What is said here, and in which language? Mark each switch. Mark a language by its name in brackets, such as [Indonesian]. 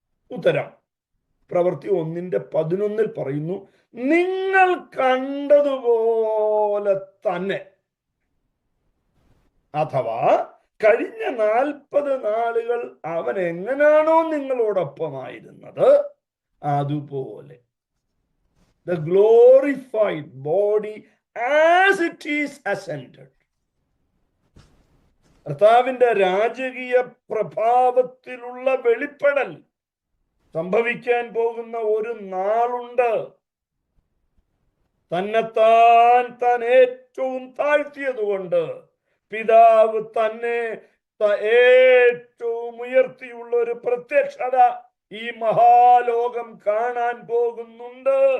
[Malayalam] ഉത്തരം പ്രവൃത്തി 1:11 പറയുന്നു, നിങ്ങൾ കണ്ടതുപോലെ തന്നെ. അഥവാ കഴിഞ്ഞ 40 നാളുകൾ അവൻ എങ്ങനെയാണോ നിങ്ങളോടൊപ്പമായിരുന്നത് അതുപോലെ. [English] The glorified body as it is ascended. [Malayalam] കർത്താവിന്റെ രാജകീയ പ്രഭാവത്തിലുള്ള വെളിപ്പെടൽ സംഭവിക്കാൻ പോകുന്ന ഒരു നാളുണ്ട്. താൻ ഏറ്റവും താഴ്ത്തിയതുകൊണ്ട് പിതാവ് തന്നെ ഏറ്റവും ഉയർത്തിയുള്ള ഒരു പ്രത്യക്ഷത ഈ മഹാലോകം കാണാൻ പോകുന്നുണ്ട്.